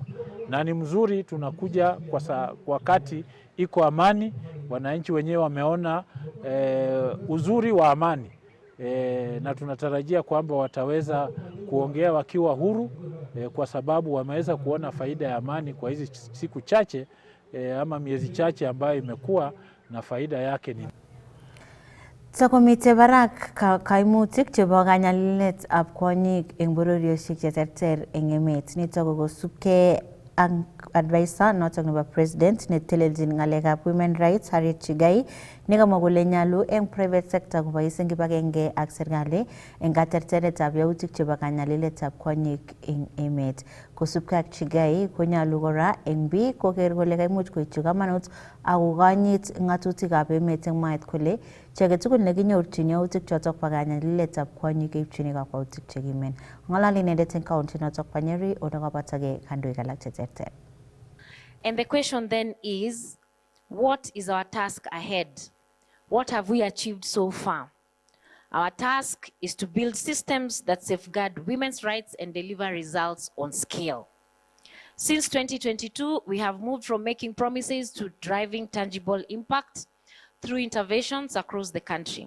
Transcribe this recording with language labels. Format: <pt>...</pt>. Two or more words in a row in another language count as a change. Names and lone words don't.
<sw>Na ni mzuri tunakuja kwa wakati iko amani, wananchi wenyewe wameona uzuri wa amani na tunatarajia kwamba wataweza kuongea wakiwa huru kwa sababu wameweza kuona faida ya amani kwa hizi siku chache ama miezi chache ambayo imekuwa na faida yake ni</sw> <kln>Takomite barak kaimutik chebo kanyaliletab kwonyik eng bororiosiek cheterter eng emet. Nitok ko kosubkei ak advisor notok nebo president netelelchin ng'alekab</kln> <en>women rights</en> <kln>Harriet Chigai nekamwa kole nyalu eng</kln> <en>private sector</en> <kln>kobois eng kibagenge ak serikali eng katerteretab yautik chebo kanyaliletab kwonyik eng emet. Kosubkei ak Chigai konyalu kora eng biik koker kole kaimuch koityi kamanut ak kokonyit ng'atutikab emet eng mwaet kole chi age tugul nekinyorchin yautik chotok bo kanyaliletab kwonyik keipchini kakwautik chekimen. Ng'alali inendet eng county notok bo Nyeri ole kabatagei kandoik alak cheterter.</kln> <en>And the question then is, what is our task ahead? What have we achieved so far? Our task is to build systems that safeguard women's rights and deliver results on scale. Since 2022, we have moved from making promises to driving tangible impact through interventions across the country.</en>